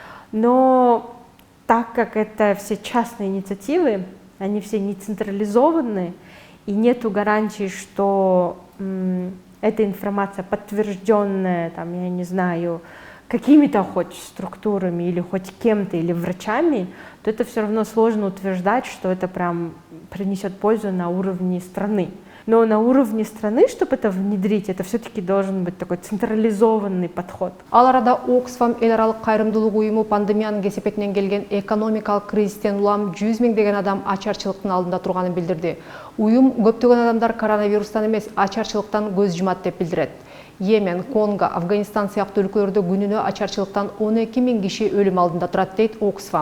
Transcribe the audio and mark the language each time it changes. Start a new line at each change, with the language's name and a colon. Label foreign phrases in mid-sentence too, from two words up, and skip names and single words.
Russian: Но так как это все частные инициативы, они все не централизованные, и нету гарантии, что эта информация подтвержденная, там, я не знаю, какими-то хоть структурами или хоть кем-то, или врачами, то это все равно сложно утверждать, что это прям принесет пользу на уровне страны. Но на уровне страны, чтобы это внедрить, это все-таки должен быть такой централизованный подход.
Kyrgyz: Ал арада Оксфам эл аралык кайрымдуулук уюму пандемиянын кесепетинен келген экономикалык кризистен улам 100 миңдеген адам ачарчылыктын алдында турганын билдирди. Уюм көптөгөн адамдар коронавирустан эмес, ачарчылыктан көз жумат деп билдирет. Йемен, Конго, Афганистан сыяктуу өлкөлөрдө күнүнө ачарчылыктан 12 миң киши өлүм алдында турат дейт Оксфам.